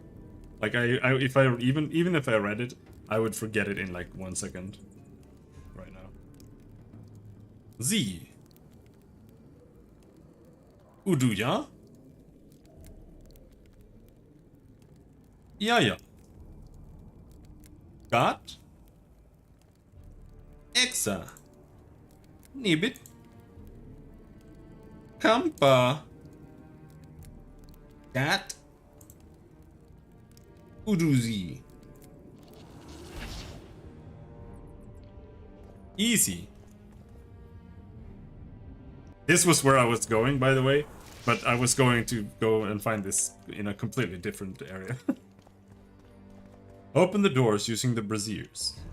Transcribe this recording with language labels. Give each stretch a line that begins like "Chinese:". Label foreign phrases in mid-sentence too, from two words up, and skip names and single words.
English: Like if I even if I read it, I would forget it in like 1 second. Right now. Z. Uduja. Ja. Gat. Exa. Nibit. Kampa. Gat. Uduzi. Easy. This was where I was going, by the way, but I was going to go and find this in a completely different area. Open the doors using the braziers.